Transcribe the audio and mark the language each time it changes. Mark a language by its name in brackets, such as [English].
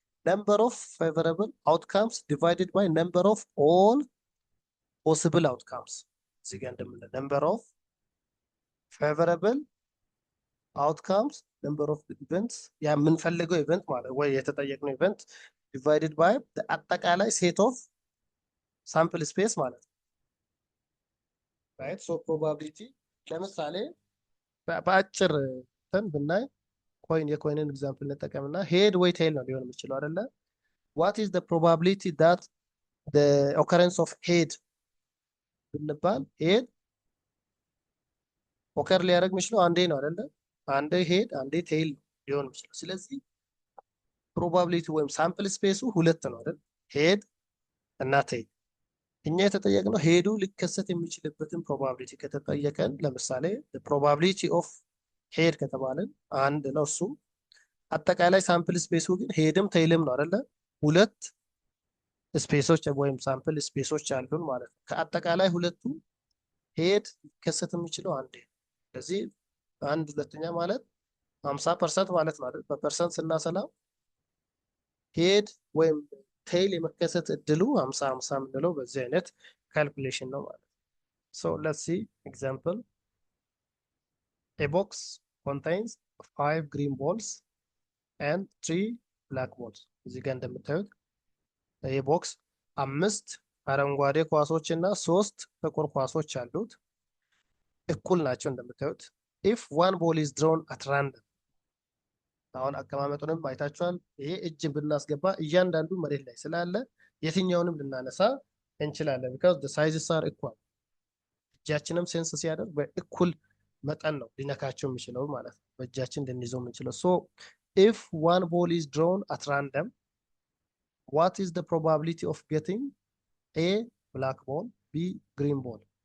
[English] ነምበር ኦፍ ፌቨረብል አውትካምስ ዲቫይድድ ባይ ነምበር ኦፍ ኦል ፖሲብል አውትካምስ። [Amharic] እዚህ ጋር እንደምንለው [English] ነምበር ኦፍ ፌቨረብል አውትካምስ ነምበር ኦፍ ኢቨንትስ [Amharic] ያ የምንፈልገው [English] ኢቨንት [Amharic] ማለት ወይ የተጠየቅነው [English] ኢቨንት ዲቫይድድ ባይ [Amharic] አጠቃላይ [English] ሴት ኦፍ ሳምፕል ስፔስ ማለት ነው። ራይት ሶ [Amharic] ፕሮባቢሊቲ ለምሳሌ በአጭር እንትን ብናይ የኮይንን ኤግዛምፕል እንጠቀምና ሄድ ወይ ቴል ነው ሊሆን የሚችለው አይደለ? [English] what is the probability that the occurrence of head [Amharic] ብንባል [English] ሄድ ኦከር [Amharic] ሊያደርግ የሚችለው አንዴ ነው አይደለ? አንዴ ሄድ አንዴ ቴል ሊሆን የሚችለው። ስለዚህ ፕሮባቢሊቲ ወይም ሳምፕል ስፔሱ ሁለት ነው አይደል? ሄድ እና ቴል። እኛ የተጠየቅነው ሄዱ ሊከሰት የሚችልበትን ፕሮባቢሊቲ ከተጠየቀን ለምሳሌ ፕሮባቢሊቲ ኦፍ ሄድ ከተባለን አንድ ነው እሱ። አጠቃላይ ሳምፕል ስፔሱ ግን ሄድም ቴይልም ነው አይደለ? ሁለት ስፔሶች ወይም ሳምፕል ስፔሶች አሉን ማለት ነው። ከአጠቃላይ ሁለቱ ሄድ ሊከሰት የሚችለው አንዴ። ስለዚህ አንድ ሁለተኛ ማለት 50% ማለት ነው አይደል? በፐርሰንት ስናሰላው ሄድ ወይም ቴይል የመከሰት እድሉ 50-50 የምንለው በዚህ አይነት ካልኩሌሽን ነው ማለት ነው። [English] So let's see example. A box contains 5 green balls and 3 black balls. [Amharic] እዚህ ጋር እንደምታዩት ይህ ቦክስ 5 አረንጓዴ ኳሶች እና 3 ጥቁር ኳሶች አሉት። እኩል ናቸው እንደምታዩት። [English] If one ball is drawn at random. [Amharic] አሁን አቀማመጡንም አይታችኋል። ይሄ እጅ ብናስገባ እያንዳንዱ መሬት ላይ ስላለ የትኛውንም ልናነሳ እንችላለን [English] because the sizes are equal። [Amharic] እጃችንም ሴንስ ሲያደርግ በእኩል መጠን ነው ሊነካቸው የሚችለው ማለት ነው። በእጃችን ልንይዘው የምንችለው። [English] So if one ball is drawn at random, what is the probability of getting A black ball, B green ball?